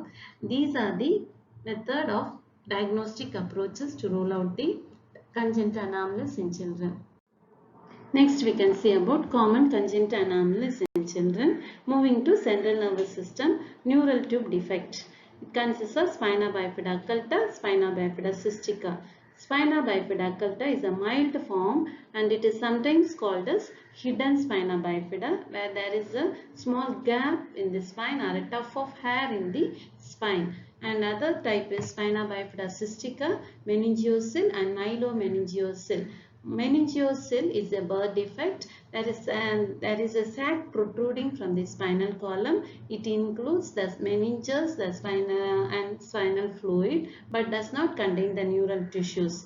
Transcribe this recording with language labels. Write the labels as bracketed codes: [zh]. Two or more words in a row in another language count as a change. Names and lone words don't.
[en] These are the method of diagnostic approaches to rule out the congenital anomalies in children. Next, we can see about common congenital anomalies in children. Moving to central nervous system, neural tube defect. It consists of spina bifida occulta, spina bifida cystica. Spina bifida occulta is a mild form and it is sometimes called as hidden spina bifida, where there is a small gap in the spine or a tuft of hair in the spine. And other type is spina bifida cystica, meningeocele and nilomeningeocele. Meningeocele is a birth defect. There is a sac protruding from the spinal column. It includes the meninges, the spinal and spinal fluid, but does not contain the neural tissues.